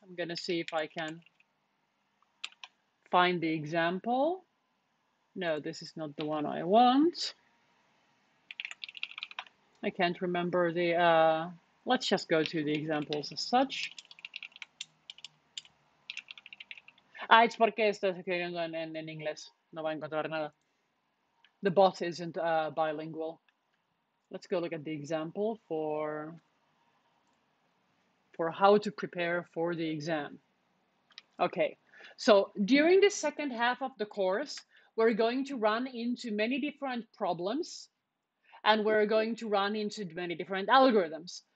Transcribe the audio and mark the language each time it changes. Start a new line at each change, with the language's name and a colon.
English: I'm going to see if I can find the example. No, this is not the one I want. I can't remember the, let's just go to the examples as such.
Spanish: Es porque estoy escribiendo en inglés. No va a encontrar nada.
English: The bot isn't bilingual. Let's go look at the example for how to prepare for the exam. Okay, so during the second half of the course, we're going to run into many different problems and we're going to run into many different algorithms.